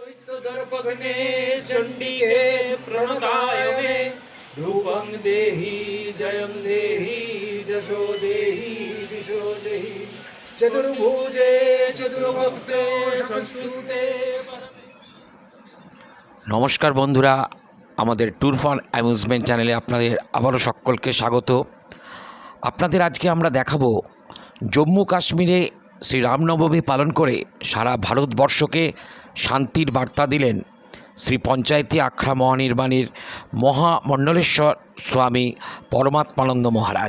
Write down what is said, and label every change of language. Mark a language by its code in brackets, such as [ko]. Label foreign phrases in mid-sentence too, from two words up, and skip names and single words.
[sa] दर्पघ्ने चण्डिके प्रणताय मे धूपं देहि जयं देहि जशो देहि दिशो देहि चतुर्भुजे चतुर्भक्ते संस्तुते। [bn] নমস্কার বন্ধুরা, আমাদের ট্যুর ফান অ্যামিউজমেন্ট চ্যানেলে আপনাদের আবারও সকলকে স্বাগত। আপনাদের আজকে আমরা দেখাবো জম্মু কাশ্মীরে শ্রী রামনবমী পালন করে সারা ভারতবর্ষকে শান্তির বার্তা দিলেন শ্রী পঞ্চায়েতি আখড়া মহানির্বাণীর মহামণ্ডলেশ্বর স্বামী পরমাত্মানন্দ মহারাজ।